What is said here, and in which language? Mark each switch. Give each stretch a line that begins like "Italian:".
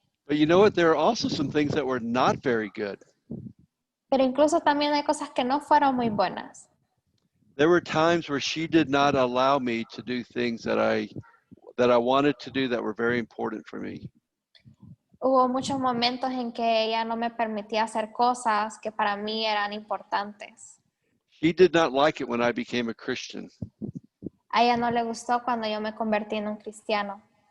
English: But you know what? There are also some things that were not very good.
Spanish: Pero incluso también hay cosas que no fueron muy buenas.
English: There were times where she did not allow me to do things that I wanted to do that were very important for me.
Spanish: Hubo muchos momentos en que ella no me permitía hacer cosas que para mí eran importantes.
English: She did not like it when I became a Christian.
Spanish: A ella no le gustó cuando yo me convertí en un cristiano.